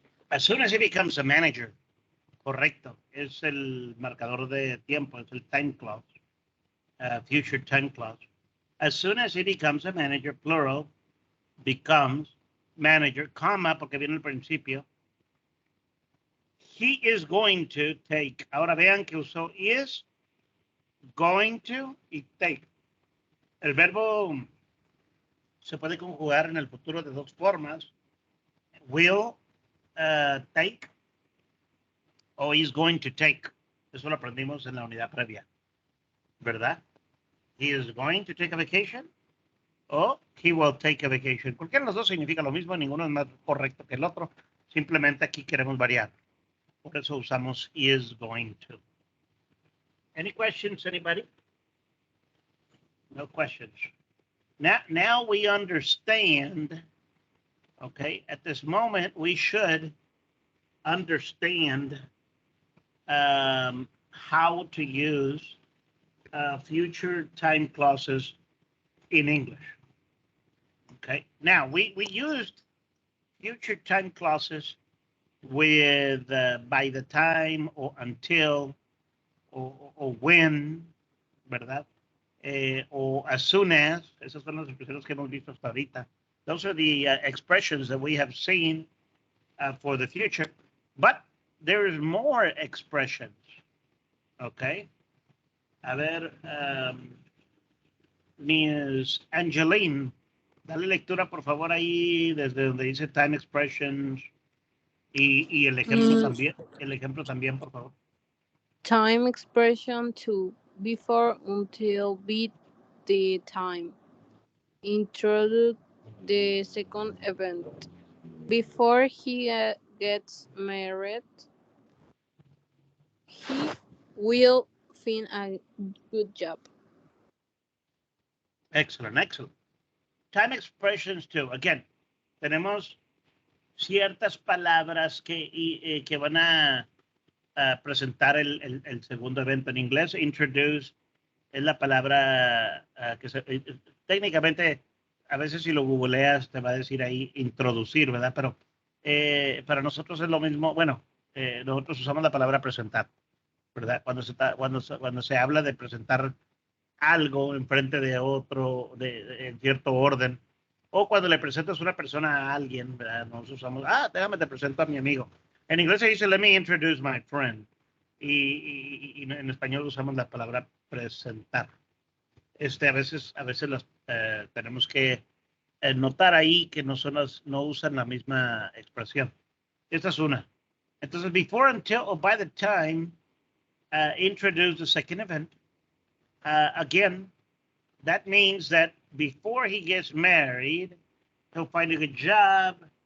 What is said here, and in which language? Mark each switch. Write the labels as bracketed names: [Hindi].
[English] As soon as he becomes a manager. [Spanish] Correcto. Es el marcador de tiempo. Es el [English] time clause. Future time clause. As soon as he becomes a manager, plural, becomes manager, comma, [Spanish] porque viene al principio. [English] He is going to take. [Spanish] Ahora vean que usó [English] is, going to y take. [Spanish] El verbo se puede conjugar en el futuro de dos formas. [English] Will take o is going to take. [Spanish] Eso lo aprendimos en la unidad previa. ¿Verdad? [English] He is going to take a vacation o he will take a vacation. [Spanish] Cualquiera de los dos significa lo mismo, ninguno es más correcto que el otro. Simplemente aquí queremos variar. Por eso usamos [English] is going to. Any questions, anybody? No questions. Now we understand, okay, at this moment we should understand how to use future time clauses in English. Okay, now we used future time clauses with by the time or until or when, [Spanish] ¿verdad? [English] Or as soon as, [Spanish] esas son las expresiones que hemos visto hasta ahorita. [English] Those are the expressions that we have seen for the future, but there is more expressions, okay? [Spanish] A ver, Miss Angeline, dale lectura por favor ahí desde donde dice time expressions y el ejemplo también, por favor. [English] Time expression 2. Before, until, beat the time. Introduce the second event. Before he gets married, he will find a good job. Excellent, excellent. Time expressions too. [Spanish] Again, tenemos ciertas palabras que van a presentar el segundo evento en inglés. Introduce es la palabra que técnicamente, a veces si lo googleas te va a decir ahí introducir, ¿verdad? Pero para nosotros es lo mismo. Bueno, nosotros usamos la palabra presentar, ¿verdad? Cuando se habla de presentar algo enfrente de otro, en cierto orden, o cuando le presentas una persona a alguien, ¿verdad? Nosotros usamos, déjame te presento a mi amigo. En inglés se dice, [English] let me introduce my friend. [Spanish] Y en español usamos la palabra presentar. A veces tenemos que notar ahí que no usan la misma expresión. Esta es una. Entonces, [English] before, until, or by the time, introduce the second event. Again, that means that before he gets married, he'll find a good job.